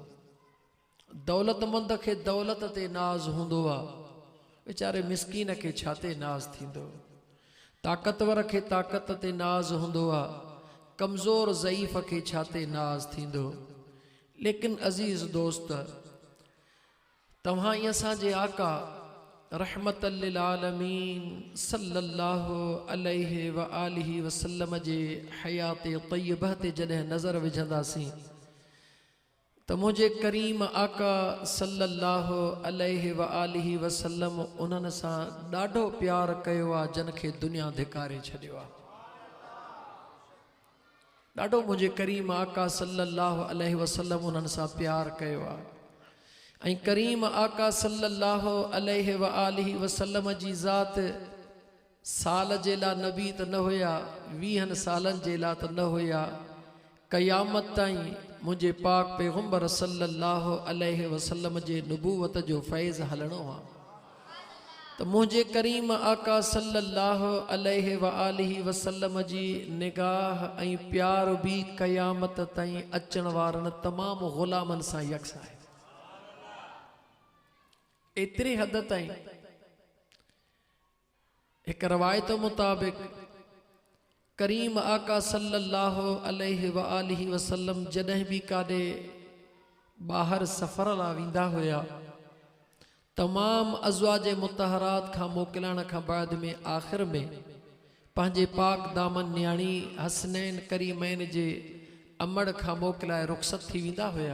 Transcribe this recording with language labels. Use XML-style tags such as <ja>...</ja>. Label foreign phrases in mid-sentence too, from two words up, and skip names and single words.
<sd>दौलतमंद खे दौलत ते नाज़ हूंदो आहे, वीचारे मिसकीन खे छा ते नाज़ थींदो। ताक़तवर खे ताक़त ते नाज़ हूंदो आहे, कमज़ोर ज़ईफ़ खे छा ते नाज़ थींदो। लेकिन अज़ीज़ दोस्त, तव्हां ई असांजे आका</sd> <ar>رحمة للعالمين صلى الله عليه وآله وسلم</ar> <sd>जे हयात तय्यबह ते जॾहिं नज़र विझंदासीं त मुंहिंजे करीम आका</sd> <ar>صلى الله عليه وآله وسلم</ar> <sd>उन्हनि सां ॾाढो प्यार कयो आहे जन खे दुनिया धिकारे छॾियो आहे। ॾाढो मुंहिंजे करीम आका</sd> <ar>صلى الله عليه وسلم</ar> <sd>उन्हनि सां प्यार कयो आहे। ऐं करीम आका</sd> <ar>صلى الله عليه وآله وسلم</ar> <sd>जी ज़ात साल जे लाइ नबी त न हुया, 20 सालनि जे लाइ त न हुया, क़यामत ताईं मुंहिंजे पाक पैगंबर</sd> <ar>صلى الله عليه وسلم</ar> <sd>जे नबूवत जो फैज़ हलणो आहे। त मुंहिंजे करीम आका</sd> <ar>صلى الله عليه وآله وسلم</ar> <sd>जी निगाह ऐं प्यार बि क़यामत ताईं अचण वारनि तमामु ग़ुलामनि सां यकसा आहे। एतिरे हद ताईं एक रवायत मुताबिक करीम आका</sd> <ar>صلى الله عليه وآله وسلم</ar> <sd>जॾहिं भी काॾे ॿाहिरि सफ़र लाइ वेंदा हुया त तमाम अज़वाज मुतहरात खां मोकिलण खां बाद में आख़िर में पंहिंजे पाक दामन न्याणी हसनैन करीमैन जे अमड़ खां मोकिलाए रुख़सत थी वेंदा हुया।</sd>